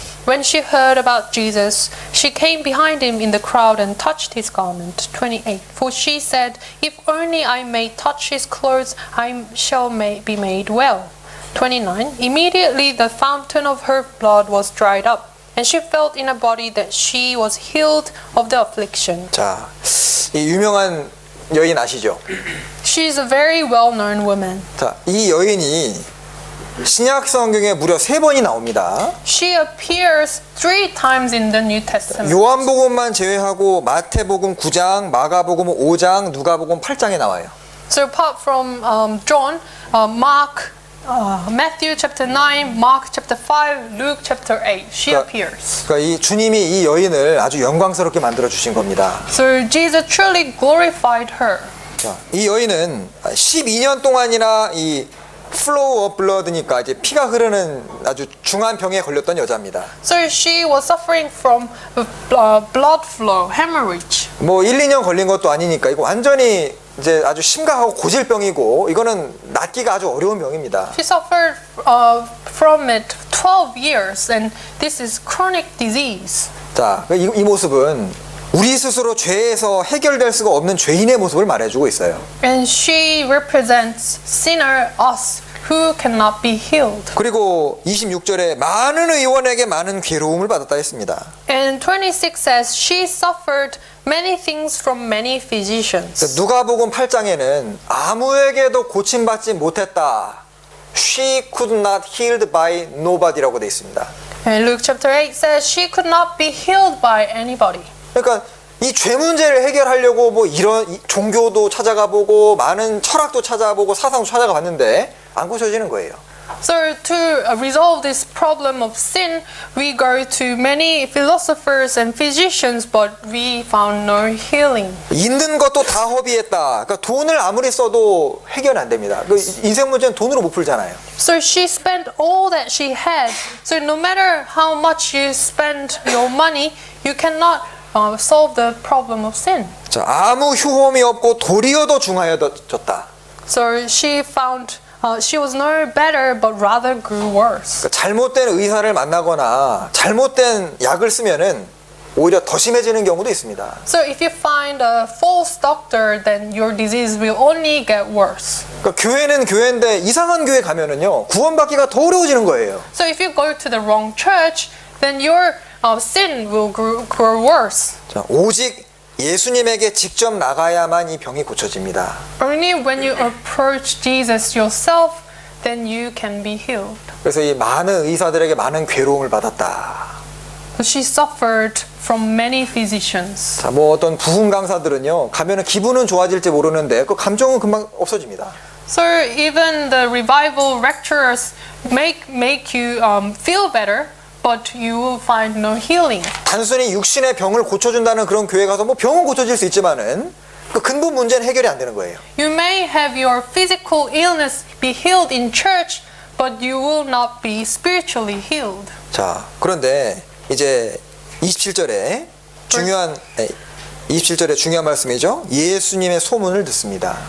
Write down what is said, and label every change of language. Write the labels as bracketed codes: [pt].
[en] When she heard about Jesus, she came behind him in the crowd and touched his garment. 28. For she said, "If only I may touch his clothes, I shall be made well." 29. Immediately the fountain of her blood was dried up, and she felt in her body that she was healed of the affliction. [ko] 자, 이 유명한 여인 아시죠? [en] She is a very well-known woman. [ko] 자, 이 여인이 신약 성경에 무려 3번이 나옵니다. [en] She appears 3 times in the New Testament. [ko] 요한복음만 제외하고 마태복음 9장, 마가복음 5장, 누가복음 8장에 나와요. [en] So apart from John, Mark, Matthew chapter 9, Mark chapter 5, Luke chapter 8, she appears. [ko] 그러니까 이 주님이 이 여인을 아주 영광스럽게 만들어 주신 겁니다. [en] So Jesus truly glorified her. [ko] 자, 이 여인은 12년 동안이나 이 [en] flow of blood [ko] 니까 이제 피가 흐르는 아주 중한 병에 걸렸던 여자입니다. [en] So she was suffering from blood flow, hemorrhage. [ko] 뭐 1, 2년 걸린 것도 아니니까 이거 완전히 이제 아주 심각하고 고질병이고 이거는 낫기가 아주 어려운 병입니다. [en] She suffered from it 12 years, and this is chronic disease. [ko] 자, 이 모습은 우리 스스로 죄에서 해결될 수가 없는 죄인의 모습을 말해주고 있어요. [en] And she represents sinner us who cannot be healed. [ko] 그리고 26절에 많은 의원에게 많은 괴로움을 받았다 했습니다. [en] And 26 says she suffered many things from many physicians. [ko] 누가복음 8장에는 아무에게도 고침받지 못했다. [en] She could not healed by nobody [ko] 라고 되어 있습니다. [en] And Luke chapter 8 says she could not be healed by anybody. [ko] 그러니까 이 죄 문제를 해결하려고 뭐 이런 종교도 찾아가 보고 많은 철학도 찾아보고 사상도 찾아가 봤는데 안 고쳐지는 거예요. [en] So to resolve this problem of sin, we go to many philosophers and physicians, but we found no healing. [ko] 있는 것도 다 허비했다. 그러니까 돈을 아무리 써도 해결 안 됩니다. 그 인생 문제는 돈으로 못 풀잖아요. [en] So she spent all that she had. So no matter how much you spend your money, you cannot solve the problem of sin. [ko] 자, 아무 효험이 없고 도리어 더 중하여졌다. [en] So she found she was no better, but rather grew worse. [ko] 그러니까 잘못된 의사를 만나거나 잘못된 약을 쓰면은 오히려 더 심해지는 경우도 있습니다. [en] So if you find a false doctor, then your disease will only get worse. [ko] 그러니까 교회는 교회인데 이상한 교회 가면은요 구원받기가 더 어려워지는 거예요. [en] So if you go to the wrong church, then your sin will grow worse. [ko] 자, 오직 예수님에게 직접 나가야만 이 병이 고쳐집니다. [en] Only when you approach Jesus yourself, then you can be healed. [ko] 그래서 이 많은 의사들에게 많은 괴로움을 받았다. [en] She suffered from many physicians. [ko] 자, 뭐 어떤 부흥 강사들은요 가면은 기분은 좋아질지 모르는데 그 감정은 금방 없어집니다. [en] So even the revival lecturers make you feel better, but you will find no healing. [ko] 단순히 육신의 병을 고쳐준다는 그런 교회 가서 뭐 병은 고쳐질 수 있지만은 그 근본 문제는 해결이 안 되는 거예요. [en] You may have your physical illness be healed in church, but you will not be spiritually healed. [ko] 자, 그런데 이제 27절에 중요한 27절에 중요한 말씀이죠. 예수님의 소문을 듣습니다.